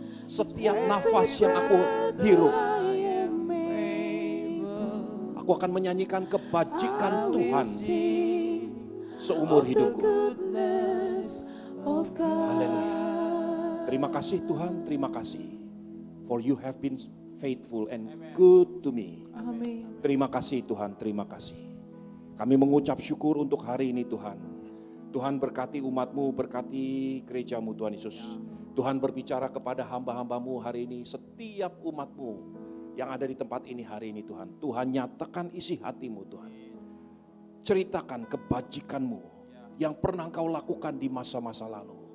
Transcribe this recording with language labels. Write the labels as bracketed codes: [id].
[id] Setiap nafas yang aku hirup, aku akan menyanyikan kebajikan Tuhan seumur hidupku. Haleluya. Terima kasih Tuhan, terima kasih. [en] For you have been faithful and good to me. [id] Amin. Terima kasih Tuhan, terima kasih. Kami mengucap syukur untuk hari ini Tuhan. Tuhan berkati umat-Mu, berkati gereja-Mu Tuhan Yesus. Tuhan berbicara kepada hamba-hamba-Mu hari ini, setiap umat-Mu yang ada di tempat ini hari ini Tuhan. Tuhan nyatakan isi hati-Mu Tuhan. Ceritakan kebajikan-Mu yang pernah Engkau lakukan di masa-masa lalu.